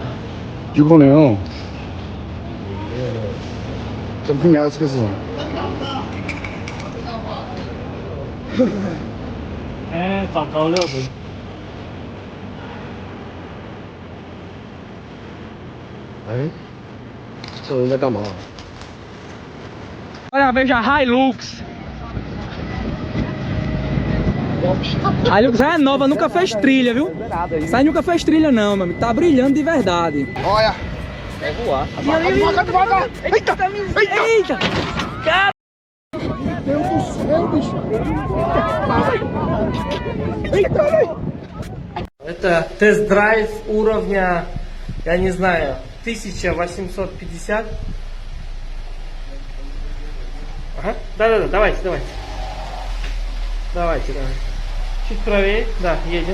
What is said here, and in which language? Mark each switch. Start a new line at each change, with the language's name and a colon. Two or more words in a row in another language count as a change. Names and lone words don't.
Chinese: 有可能哦。这不应该是个事。
Thai: ฝั่งเขาเลือกผม
Chinese: 哎，这人在干嘛？
Portuguese: Olha, veja a Hilux. A Hilux é nova, nunca fez trilha, viu? Essa aí nunca fez trilha não, meu amigo. Tá brilhando de verdade. Olha! Vai voar. Devagar, devagar! Eita! Eita! Eita! Cara! Meu Deus do céu, bicho! Eita, olha!
Russian: Это тест-драйв уровня, я не знаю, 1850. Ага, да-да-да, давайте. Давайте. Чуть правее, да, едем.